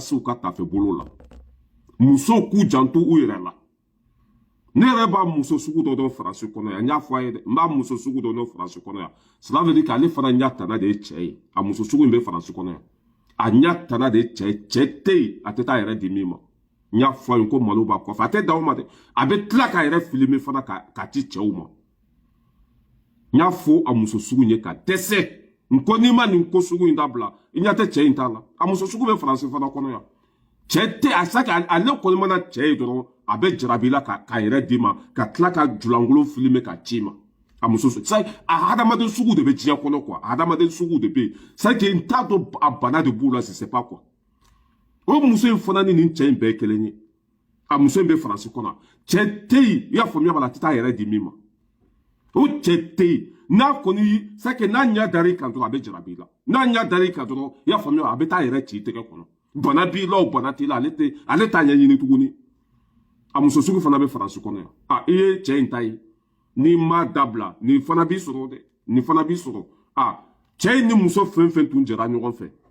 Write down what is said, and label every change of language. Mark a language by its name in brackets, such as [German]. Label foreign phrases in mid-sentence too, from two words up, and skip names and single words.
[Bambara] se u ka tafe bolo la musow k'u janto u yɛrɛ la ne yɛrɛ b'a muso sugu dɔ dɔn Faransi kɔnɔ yan n y'a fɔ a ye dɛ n b'a muso sugu dɔ dɔn Faransi kɔnɔ yan [French] cela veut dire [Bambara] k'ale fana ɲɛ tana de ye cɛ ye a muso sugu in bɛ Faransi kɔnɔ yan a ɲɛ tana de ye cɛ ye cɛ tɛ yen a tɛ taa a yɛrɛ di min ma n y'a fɔ a ye ko malo b'a kɔfɛ a tɛ dan o ma dɛ a bɛ tila k'a yɛrɛ filmer fana k'a ci cɛw ma n y'a fɔ a muso sugu in ye ka dɛsɛ n ko n'i ma nin ko sugu in dabila i ɲɛ tɛ cɛ in t'a la a muso sugu bɛ Faransi fana kɔnɔ yan cɛ tɛ a sake ale kɔni mana cɛ ye dɔrɔn a bɛ jarabi la k'a yɛrɛ d'i ma ka tila ka julankolon filmer ka ci ma a muso a hadamaden sugu de bɛ diɲɛ kɔnɔ quoi a hadamaden sugu de bɛ yen [French] c'est que [Bambara] n t'a dɔn a bana de b'u la [French] je sais pas [Bambara] quoi o muso in fana ni nin cɛ in bɛɛ ye kelen ye a muso in bɛ Faransi kɔnɔ cɛ tɛ yen i y'a faamuya b'a la a tɛ taa a yɛrɛ di min ma o cɛ tɛ yen n'a kɔni [French] c'est que [Bambara] n'a ɲɛ dar'i kan dɔrɔn a bɛ jarabi la n'a ɲɛ dar'i kan dɔrɔn i y'a faamuya a bɛ taa a yɛrɛ ci i tɛgɛ kɔnɔ bana b'i la o bana t'i la ale t'a ɲɛɲini tuguni a muso sugu fana bɛ Faransi kɔnɔ yan i ye cɛ in ta ye n'i ma dabila nin fana b'i sɔrɔ dɛ nin fana b'i sɔrɔ cɛ in ni muso fɛn fɛn tun jɛra ɲɔgɔn fɛ